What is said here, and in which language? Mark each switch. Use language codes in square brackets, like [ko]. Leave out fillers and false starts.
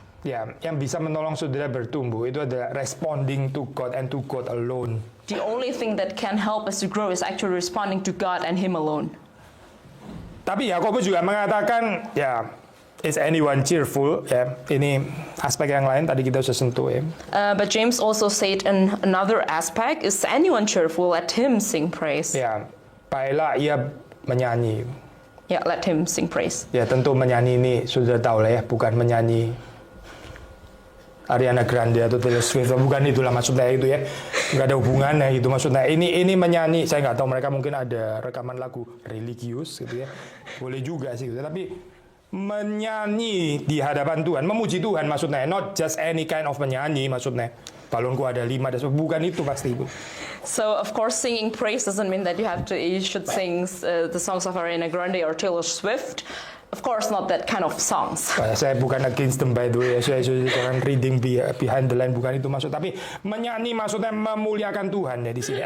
[id] Ya, yang bisa menolong saudara bertumbuh itu adalah [en] responding to God and to God alone. The only thing that can help us to grow is actually responding to God and Him alone. [id] Tapi Yakobus juga mengatakan, ya, [en] is anyone cheerful? [id] Ya, ini aspek yang lain tadi kita sudah sentuh ya. [en] But James also said in another aspect, is anyone cheerful? Let him sing praise. [id] Ya, baiklah ia menyanyi. [en] Yeah, let him sing praise. [id] Ya, tentu menyanyi ini sudah tahu lah ya, bukan menyanyi Ariana Grande atau Taylor Swift, bukan itulah maksudnya itu ya, nggak ada hubungannya gitu maksudnya. Ini menyanyi, saya nggak tahu mereka mungkin ada rekaman lagu religius gitu ya, boleh juga sih gitu. Tapi menyanyi di hadapan Tuhan, memuji Tuhan maksudnya, [en] not just any kind of [id] menyanyi maksudnya. Balonku ada 5, dan bukan itu pasti itu. [en] So of course singing praise doesn't mean that you should sing the songs of Ariana Grande or Taylor Swift. Of course not that kind of songs. [id] Saya bukan [en] against them by the way. [id] Saya sekarang [en] reading behind the line, [id] bukan itu maksud. Tapi menyanyi maksudnya memuliakan Tuhan ya di sini.